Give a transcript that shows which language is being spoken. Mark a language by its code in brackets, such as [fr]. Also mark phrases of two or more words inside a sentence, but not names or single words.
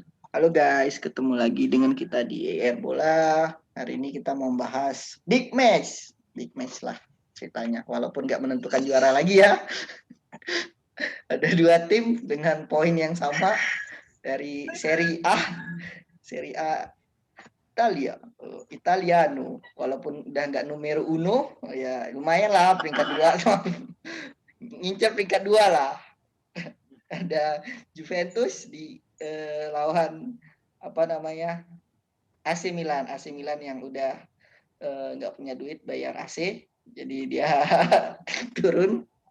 [id] Halo guys, ketemu lagi dengan kita di ER Bola. Hari ini kita mau membahas [en] big match. Big match [id] lah ceritanya, walaupun nggak menentukan juara lagi ya. Ada dua tim dengan poin yang sama dari Serie A. Serie A Italia, Italiano. Walaupun udah nggak [it] numero uno, [id] ya lumayan lah peringkat dua. Ngincar peringkat dua lah. Ada Juventus di lawan apa namanya AC Milan yang udah nggak punya duit bayar AC, jadi dia turun.